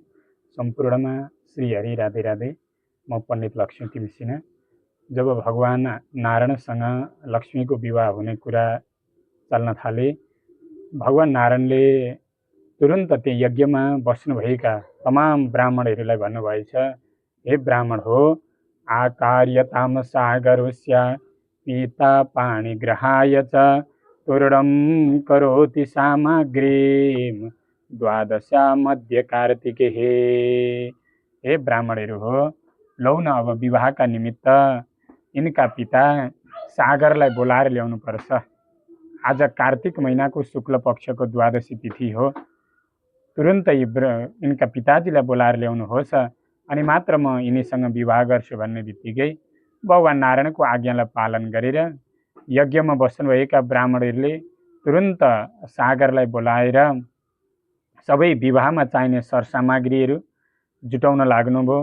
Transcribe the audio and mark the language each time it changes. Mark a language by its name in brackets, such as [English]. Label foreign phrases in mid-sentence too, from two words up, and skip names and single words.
[Nepali] सम्पूर्णमा श्री हरि राधे राधे। म पण्डित लक्ष्मी तिमसिना। जब भगवान नारायणसँग लक्ष्मीको विवाह हुने कुरा चल्न थाले, भगवान नारायणले तुरन्त त्यही यज्ञमा बस्नुभएका तमाम ब्राह्मणहरूलाई भन्नुभएछ, हे ब्राह्मण हो, [Sanskrit] आकार्यताम सागरस्य पिता पाणिग्रहाय च तूर्णं करोति सामग्रीं द्वादशा मध्य कार्तिके। [Nepali] हे ब्राह्मणहरू हो, लौ न अब विवाहका निमित्त यिनका पिता सागरलाई बोलाएर ल्याउनु पर्छ। आज कार्तिक महिनाको शुक्ल पक्षको द्वादशी तिथि हो। तुरन्त यिनका पिताजीलाई बोलाएर ल्याउनुहोस् अनि मात्र म यिनीसँग विवाह गर्छु भन्ने बित्तिकै भगवान नारायणको आज्ञालाई पालन गरेर यज्ञमा बस्नुभएका ब्राह्मणहरूले तुरन्त सागरलाई बोलाएर सबै विवाहमा चाहिने सरसामग्रीहरू जुटाउन लाग्नुभयो।